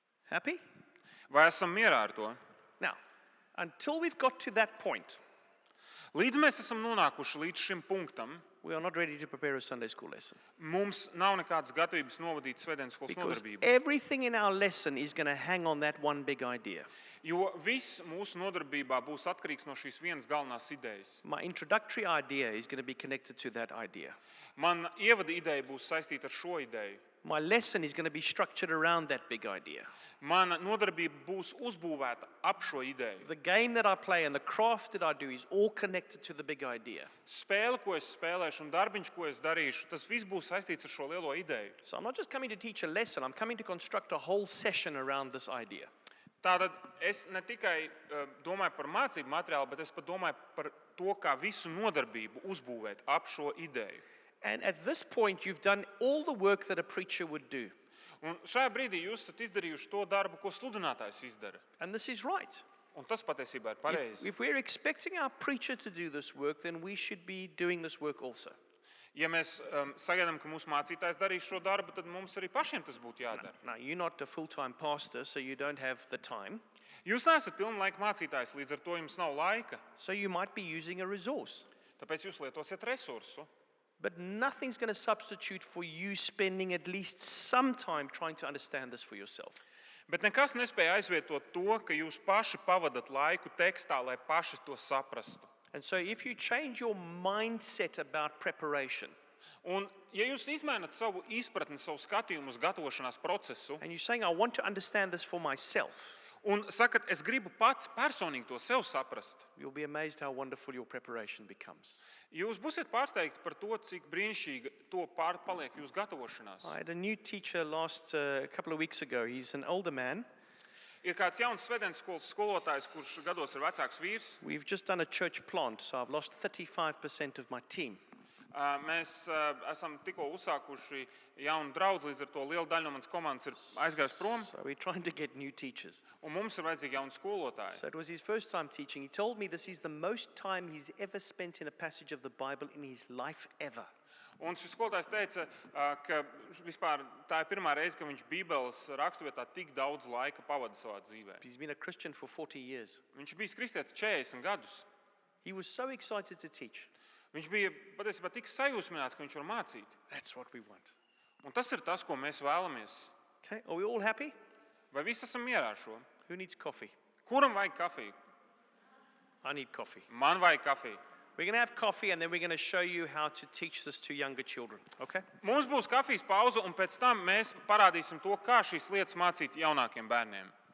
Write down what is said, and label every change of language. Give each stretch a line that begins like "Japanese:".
English: Happy?
Latvian: Vai esam mierā ar to?
English: Now, until we've got to that point,
Latvian: Līdz mēs esam nonākuši līdz šim punktam,
English: we are not ready to prepare a Sunday school lesson.
Latvian: mums nav nekādas gatavības novadīt svētdienas skolas
English: Because
Latvian: nodarbību.
English: everything in our lesson is going to hang on that one big idea.
Latvian: Jo viss mūsu nodarbībā būs atkarīgs no šīs vienas galvenās idejas.
English: My introductory idea is going to be connected to that idea.
Latvian: Man ievada ideja būs saistīta ar šo ideju.
English: My lesson is going to be structured around that big idea.
Latvian: Mana nodarbība būs uzbūvēta ap šo ideju.
English: The game that I play and the craft that I do is all connected to the big idea.
Latvian: Spēle, ko es spēlēšu, un darbiņš, ko es darīšu, tas viss būs saistīts ar šo lielo ideju.
English: So I'm not just coming to teach a lesson, I'm coming to construct a whole session around this idea.
Latvian: Tātad es ne tikai domāju par mācību materiālu, bet es pat domāju par to, kā visu nodarbību uzbūvēt ap šo ideju.
English: And at this point, you've done all the work that a preacher would do.
Latvian: Un šajā brīdī jūs esat izdarījuši to darbu, ko sludinātājs izdara.
English: And this is right.
Latvian: Un tas patiesībā ir pareizi.
English: If we're expecting our preacher to do this work, then we should be doing this work also.
Latvian: Ja mēs sagaidām, ka mūsu mācītājs darīs šo darbu, tad mums arī pašiem tas būtu jādara.
English: Now, you're not a full-time pastor, so you don't have the time.
Latvian: Jūs neesat pilnlaika mācītājs, līdz ar to jums nav laika.
English: So you might be using a resource.
Latvian: Tāpēc jūs lietosiet resursu.
English: But nothing's going to substitute for you spending at least some time trying to understand this for yourself.
Latvian: Bet nekas nespēja aizvietot to, ka jūs paši pavadat laiku tekstā, lai paši to saprastu.
English: And so if you change your mindset about preparation,
Latvian: Un, ja jūs izmainat savu izpratni, savu skatījumu uz gatavošanās procesu,
English: and you're saying, I want to understand this for myself,
Latvian: Un sakat, es gribu pats personīgi to sev saprast.
English: You'll be amazed how wonderful your preparation becomes.
Latvian: Jūs būsiet pārsteigti par to, cik brīnišķīgi to paliek jūsu gatavošanās.
English: I had a new teacher a couple of weeks ago. He's an older man.
Latvian: Ir kāds jauns svedens skolas skolotājs, kurš gados ir vecāks vīrs.
English: We've just done a church plant, so I've lost 35% of my team.
Latvian: Mēs esam tikko uzsākuši jaunu draudzi, līdz ar to liela daļa no manas komandas ir aizgājusi prom.
English: So we're trying to get new teachers.
Latvian: Un mums ir vajadzīgi jauni skolotāji.
English: So it was his first time teaching. He told me this is the most time he's ever spent in a passage of the Bible in his life ever.
Latvian: Un šis skolotājs teica, ka vispār tā ir pirmā reize, ka viņš Bībeles raksturvietā tik daudz laika pavada savā dzīvē.
English: He's been a Christian for 40 years.
Latvian: Viņš bijis kristietis 40 gadus.
English: He was so excited to teach.
Latvian: Viņš bija patiesībā tik sajūsmināts, ka viņš var mācīt.
English: That's what we want.
Latvian: Un tas ir tas, ko mēs vēlamies.
English: Okay, are we all happy?
Latvian: Vai visi esam mierā ar šo?
English: Who needs coffee?
Latvian: Kuram vajag kafiju?
English: I need coffee.
Latvian: Man vajag kafiju.
English: We're going to have coffee and then we're going to show you how to teach this to younger children. Okay?
Latvian: Mums būs kafijas pauze, un pēc tam mēs parādīsim to, kā šīs lietas mācīt jaunākiem bērniem.